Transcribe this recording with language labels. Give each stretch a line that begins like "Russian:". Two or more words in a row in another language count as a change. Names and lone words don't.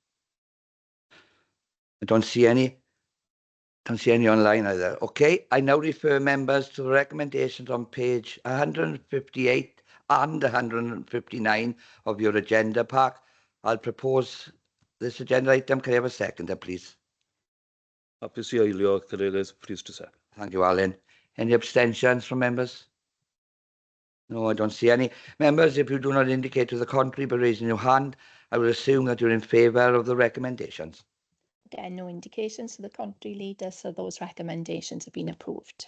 English: I don't see any. Don't see any online either. Okay, I now refer members to the recommendations on page 158 and 159 of your agenda pack. I'll propose this agenda item. Can I have a seconder, please?
Welsh: Hapus i eilio, Cadeirydd,
English: pleased to second. Thank you, Alan. Any abstentions from members? No, I don't see any. Members, if you do not indicate to the contrary by raising your hand, I will assume that you're in favour of the recommendations. Again, no indications to the contrary, Leader, so those recommendations have been approved.